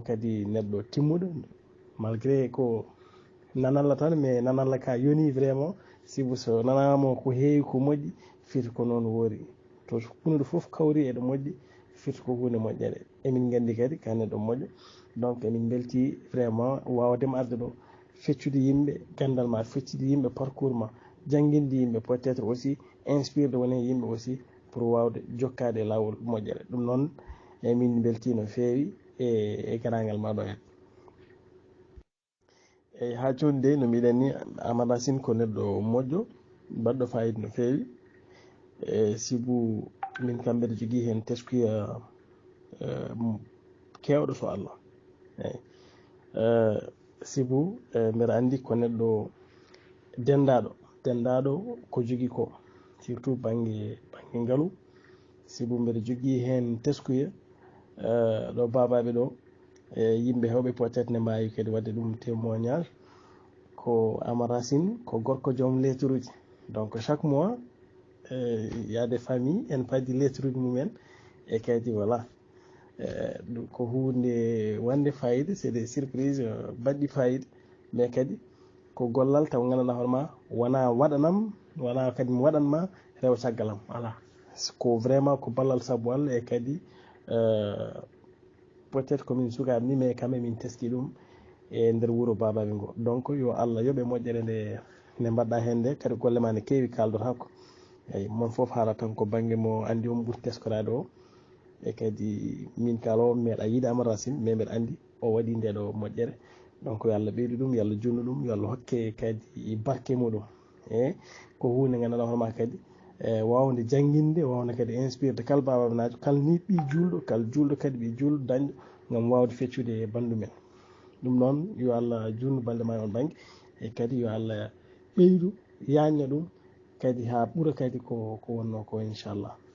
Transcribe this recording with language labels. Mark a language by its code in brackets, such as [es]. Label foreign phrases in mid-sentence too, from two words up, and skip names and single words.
[ff] kadi neɗɗo timmuɗo malgré ko nanalla tan mais nanalla ka yoni vraiment sibu so nanama ko heewi ko moƴƴi firti ko noon woori to hunde foof kawri eɗo moƴƴi firti ko hunde moƴƴere emin gandi kadi ka neɗɗo moƴƴo donc emin belti vraiment wawdema arde ɗo feccude yimɓe gandal ma feccude yimɓe parcours ma jangguinde yimɓe [fr] peut être aussi [ff] inspirde woni yimɓe [fr] aussi pour [ff] wawde jokkade e lawol moƴƴere ɗum noon emin belti no fewi e garagal ma ɗo hen eyyi ha joni de no mbiɗen ni Amadou Racine ko neɗɗo moƴƴo mbaɗɗo fayida no fewi sibu min kam mbeɗa jogui hen teskuya kewɗo so Allah eyyi sibu mbeɗa andi ko neɗɗo dendaɗo ko jogui ko surtout banggue ngaalu sibu mbeɗa jogui hen teskuya ɗo babaɓe ɗo yimɓe hewɓe [fr] peut être [ff] ne mbawi kadi wadde ɗum témoignage ko Amadou Racine ko gorko joom lettre uji [fr] donc chaque mois y a des familles [ff] en paddi lettre uji mumen e kadi voilà ko hunde wande fayida [fr] c'est des surprises [ff] baɗɗi fayida mais kadi ko gollal taw gandanɗa hoorema wona waɗanam wona kadi mi waɗanma rewa caggalam voilà ko vraiment ko ballal saabu Allah e kadi [fr] peut être [ff] komin sukaɓe ni [fr] mais quand même [ff] min teski ɗum e nder wuuro babaɓe ngo donc yo Allah yoɓe moƴƴere nde mbaɗɗa hen nde kadi golle ma ne kewi kaldota ko eyyi mon foof haala tan ko banggue mo andi on ɓuuri teskorade o e kadi min kala o meeɗa yiide Amadou Racine mais mbeɗa andi o waɗi ndeɗo moƴƴere donc yo Allah ɓeydu ɗum yo Allah junnu ɗum yo Allah hokke kadi barke muɗum ko hunde ganduɗa hoorema kadi wawde jangguinde wawde kadi inspirde kala babaɓenajo kala ni ɓi julɗo kala julɗo kadi ɓi julɗo dañɗo gam wawde feccude e bandu men ɗum noon yo Allah junnu balɗe ma on banggue e kadi yo Allah ɓeydu yanña ɗum kadi ha ɓuura kadi ko wonno ko inchallah.